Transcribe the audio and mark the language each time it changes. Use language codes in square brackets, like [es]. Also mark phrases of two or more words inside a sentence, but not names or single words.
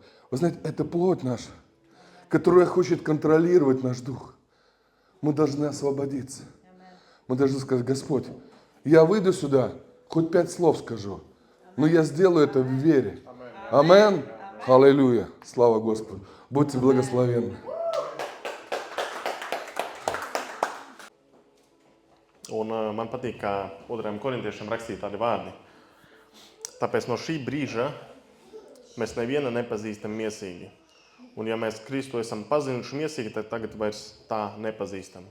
[ru] Вы знаете, это плоть наша, которая хочет контролировать наш дух. Мы должны освободиться. Мы должны сказать: Господь, я выйду сюда, хоть 5 слов скажу, но я сделаю это в вере. Амин. Аллилуйя. Слава Господу. Будьте благословенны. [lv] Un man patīk, kā 2. korintiešiem rakstīja tādi vārdi. Tāpēc no šī brīža mēs nevienu nepazīstam miesīgi. Un ja mēs Kristu esam pazinuši miesīgi, tad tagad vairs tā nepazīstam.